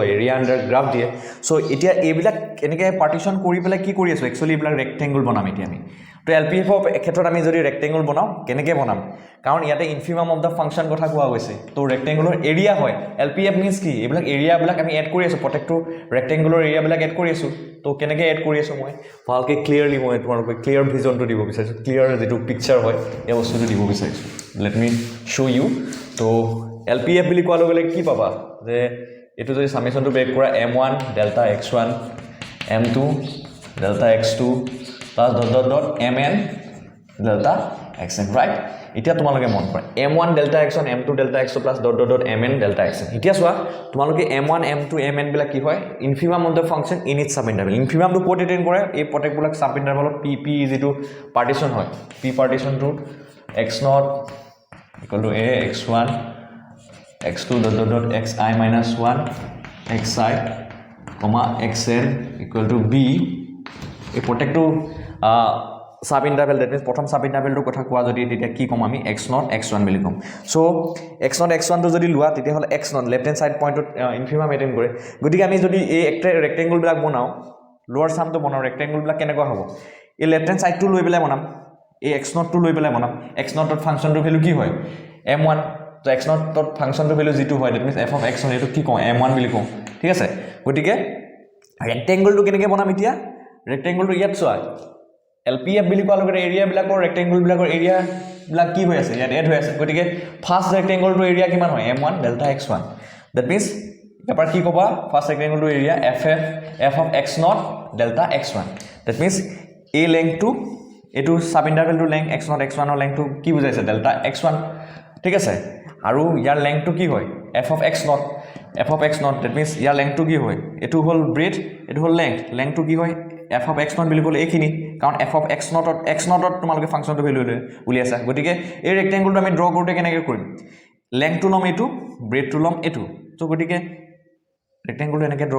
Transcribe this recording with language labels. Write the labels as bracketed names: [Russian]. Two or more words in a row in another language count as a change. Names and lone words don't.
[Assamese] হয় [English] area under graph [Assamese] দিয়ে সো এতিয়া এইবিলাক এনেকৈ পাৰ্টিশন কৰি পেলাই কি কৰি আছো একচুয়ালি এইবিলাক ৰেক্টেংগল বনাম এতিয়া আমি তো এলপিএফ অফ ক্ষেত্ৰত আমি যদি ৰেক্টেংগল বনাও কেনেকৈ বনাম কাৰণ ইয়াতে [English] infimum of the function [Assamese] কথা কোৱা হৈছে তো [English] rectangular area [Assamese] হয় এলপিএফ মিন্স কি এইবিলাক এৰিয়াবিলাক আমি এড কৰি আছো প্ৰত্যেকটো ৰেক্টেংগুলাৰ এৰিয়াবিলাক এড কৰি আছো তো কেনেকৈ এড কৰি আছো মই ভালকৈ ক্লিয়াৰলি মই তোমালোকক ক্লিয়াৰ ভিজনটো দিব বিচাৰিছো ক্লিয়াৰ যেটো পিকচাৰ হয় এই বস্তুটো দিব বিচাৰিছো [English] let me show you [Assamese] তো এলপিএফ বুলি কোৱাৰ লগে লগে কি পাবা যে এটো যদি সামেশনটো ব্ৰেক কৰা [English] m1 delta x1 m2 delta x2 plus dot mn delta xn right [Assamese] এতিয়া তোমালোকে মন কৰা [English] m1 delta x1 m2 delta x2 plus dot mn delta xn [Assamese] এতিয়া চোৱা তোমালোকে m1 m2 mn বিলাক কি হয় [English] infimum of the function in its sub interval infimum [Assamese] টু কোড এটেইন কৰে এই প্ৰত্যেকবিলাক সাব ইন্টাৰভেলত p যেটো পাৰ্টিশন হয় p পাৰ্টিশন টু [English] x0 equal to a x1 x2 dot xi minus 1 xi comma xn equal to b [Assamese] এই প্ৰত্যেকটো [English] sub interval that means [Assamese] প্ৰথম সাব ইন্টাৰভেলটো কথা কোৱা যদি তেতিয়া কি কম আমি x0 x1 বুলি কম সো x0 x1 টো যদি লোৱা তেতিয়া হলে x0 [English] left hand side [Assamese] পইণ্টত ইনফিমাম এটেইন কৰে গতিকে আমি যদি এই একটা ৰেক্টেংগল বিলাক বনাও লোৱাৰ সামটো বনাও ৰেক্টেংগল বিলাক কেনেকুৱা হ'ব এই লেফট হ্যান্ড সাইডটো লৈ পেলাই বনাম এই x0 টো লৈ পেলাই বনাম x0 ত ফাংচনটো ভ্যালু কি হয় m1 তো x0 ত ফাংচনটো ভ্যালু যেটো হয় [English] that means f of x1 [Assamese] এটো কি কম m1 বুলি কম ঠিক আছে গতিকে ৰেক্টেংগলটো কেনেকৈ বনাম এতিয়া ৰেক্টেংগলটো ইয়াত চোৱা এলপিএফ বুলি কোৱা লগে এৰিয়া বিলাকৰ ৰেক্টেংগল বিলাকৰ এৰিয়া বিলাক কি হৈ আছে ইয়াত এড হৈ আছে গতিকে ফাৰ্স্ট ৰেক্টেংগলটো এৰিয়া কিমান হয় [English] m1 delta x1 that means [Assamese] এবাৰ কি ক'বা ফাৰ্স্ট ৰেক্টেংগলটো এৰিয়া [English] f of x0 delta x1 that means [Assamese] এই লেংথটো এটো সাব ইন্টাৰভেলটো লেংথ x0 x1 ৰ লেংথটো কি বুজাইছে ডেল্টা x1 ঠিক আছে আৰু ইয়াৰ লেংথটো কি হয় [English] f of x0 that means [Assamese] ইয়াৰ লেংথটো কি হয় এটো হল ব্ৰেথ এটো হল লেংথটো কি হয় [English] f of x0 [Assamese] বুলি ক'লে এইখিনি কাৰণ [English] f of x0 [Assamese] ত তোমালোকে ফাংচনটো ভ্যালু উলিয়াইছা গতিকে এই ৰেক্টেংগলটো আমি ড্ৰ কৰোতে কেনেকৈ কৰিম লেংথটো লম এটো ব্ৰেথটো লম এটো তো গতিকে ৰেক্টেংগলটো এনেকৈ ড্ৰ